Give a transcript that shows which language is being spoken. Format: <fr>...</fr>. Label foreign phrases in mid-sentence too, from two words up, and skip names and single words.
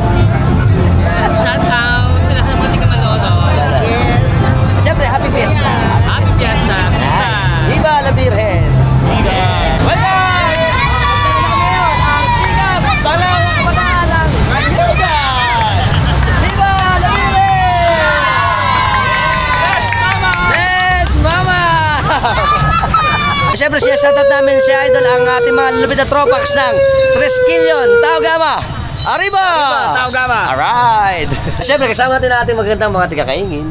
<tl>Shoutout sa lahat ng mga taga-Malolos. Yes. Siyempre,</tl> <en>happy Fiesta. Happy Fiesta.</en> <es>Viva la Virgen. Welcome!</es> <tl>Ang sigap, dalawang kabataan ng Kanyugan.</tl> <es>Viva la Virgen!</es> <tl>Yes, Mama! Siyempre, siya shoutout namin si Idol ang ating mga lulupit na tropax ng Tresquillion, Tao Gama. Arriba! Tao Gama! Alright! Siyempre, kasama natin ating magandang mga tigakaingin.</tl>